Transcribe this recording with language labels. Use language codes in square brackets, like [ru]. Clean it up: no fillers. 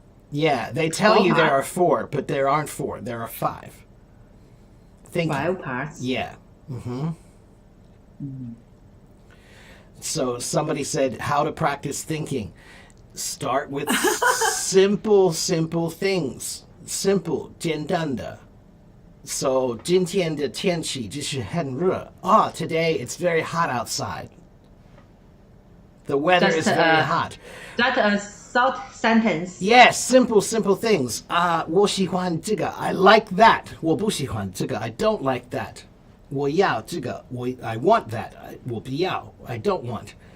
[en] Yeah, they tell you there are parts? 4, but there aren't 4. There are 5. Thinking. 5 parts. Yeah. So somebody said how to practice thinking. Start with simple things. Simple, 简单的. [zh] So, 今天的天气就是很热. [en] Today it's very hot outside. The weather is very hot. That's a short sentence. Yes, simple things. [zh] 我喜欢这个. [en] I like that. [zh] 我不喜欢这个. [en] I don't like that. [zh] 我要这个. [en] I want that. [zh] 我不要. [en] I don't want.